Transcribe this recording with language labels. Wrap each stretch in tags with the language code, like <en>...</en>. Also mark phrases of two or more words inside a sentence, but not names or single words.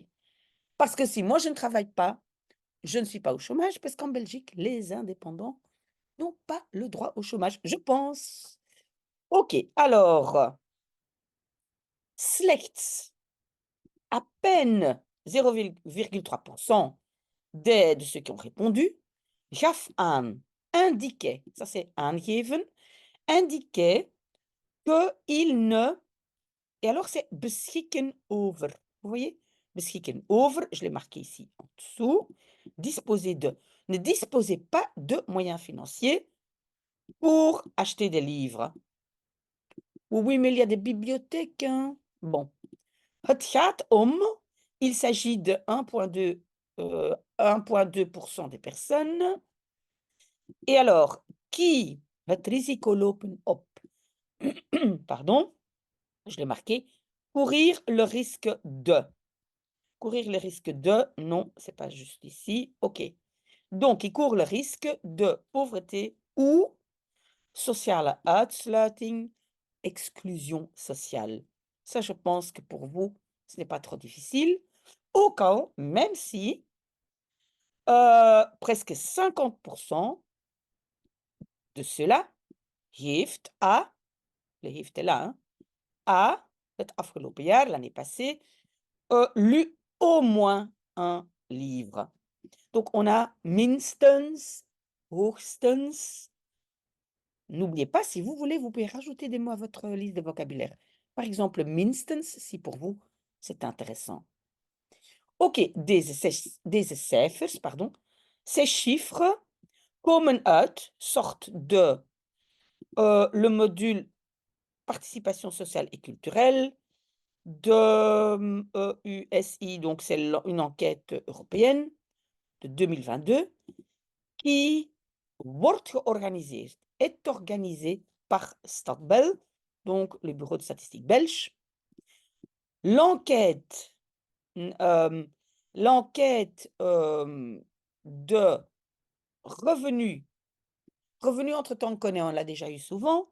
<fr>Parce que si moi je ne travaille pas, je ne suis pas au chômage parce qu'en Belgique, les indépendants n'ont pas le droit au chômage, je pense. OK, alors, slechts, à peine 0,3 de ceux qui ont répondu,</fr> <nl>gaf aan,</nl> <fr>indiquait, ça c'est aangeven, indiquait qu'ils ne, et alors c'est</fr> <nl>beschikken over.</nl> <fr>Vous voyez?</fr> <nl>Beschikken over,</nl> <fr>je l'ai marqué ici en dessous, disposer de, ne disposez pas de moyens financiers pour acheter des livres. Oui, mais il y a des bibliothèques, hein. Bon.</fr> <nl>Het gaat om,</nl> <fr>il s'agit de 1,2 des personnes. Et alors, qui</fr> <nl>het risico lopen op,</nl> <fr>pardon, je l'ai marqué, courir le risque de. Courir le risque de, non, c'est pas juste ici, OK. Donc, qui court le risque de pauvreté ou</fr> <nl>sociale uitsluiting,</nl> <fr>exclusion sociale. Ça, je pense que pour vous, ce n'est pas trop difficile. Au cas, même si presque 50 de cela heeft à, le heeft est là, hein, a,</fr> <nl>het afgelopen jaar,</nl> <fr>l'année passée, lu au moins un livre. Donc on a</fr> <nl>minstens, hoogstens.</nl> <fr>N'oubliez pas, si vous voulez, vous pouvez rajouter des mots à votre liste de vocabulaire. Par exemple, minstens, si pour vous, c'est intéressant.</fr> <nl>OK, deze cijfers,</nl> <fr>pardon, ces chiffres</fr> <nl>komen uit,</nl> <fr>sortent de le module participation sociale et culturelle, de EUSI, donc c'est une enquête européenne de 2022, qui</fr> <nl>wordt georganiseerd,</nl> <fr>est organisée par Stadbel, donc le bureau de statistique belge. L'enquête, l'enquête de revenus. Revenu entre-temps, on connaît, on l'a déjà eu souvent.</fr>